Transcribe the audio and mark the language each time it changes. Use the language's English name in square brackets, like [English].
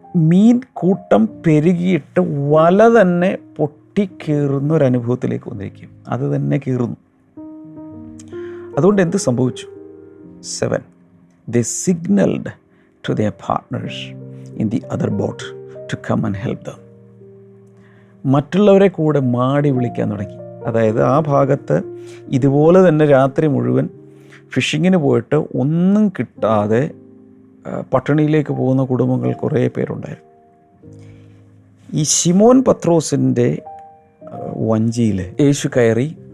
[Malayalam] മീൻ കൂട്ടം പെരുകിയിട്ട് വല തന്നെ പൊട്ടിക്കീറുന്ന ഒരു അനുഭവത്തിലേക്ക് വന്നിരിക്കും. അത് തന്നെ കീറുന്നു. അതുകൊണ്ട് എന്ത് സംഭവിച്ചു? [English] 7 they signaled to their partners in the other boat to come and help them. [Malayalam] മറ്റുള്ളവരെ കൂടെ മാടി വിളിക്കാൻ തുടങ്ങി. അതായത് ആ ഭാഗത്ത് ഇതുപോലെ തന്നെ രാത്രി മുഴുവൻ ഫിഷിങ്ങിന് പോയിട്ട് ഒന്നും കിട്ടാതെ പട്ടിണിയിലേക്ക് പോകുന്ന കുടുംബങ്ങൾ കുറേ പേരുണ്ടായിരുന്നു. ഈ ശിമോൻ പത്രോസിൻ്റെ വഞ്ചിയിൽ യേശു കയറി.